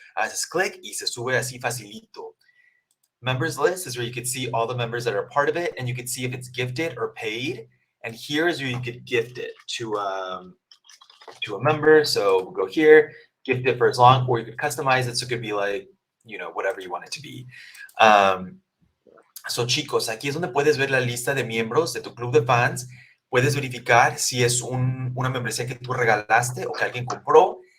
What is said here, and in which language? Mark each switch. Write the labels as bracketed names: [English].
[Spanish] Haces click y se sube así facilito. [English] Members list is where you could see all the members that are part of it, and you could see if it's gifted or paid. And here is where you could gift it to a member. So we'll go here, gift it for as long, or you could customize it. So it could be like, you know, whatever you want it to be. [Spanish] So chicos, aquí es donde puedes ver la lista de miembros de tu club de fans. Puedes verificar si es una membresía que tú regalaste o que alguien compró.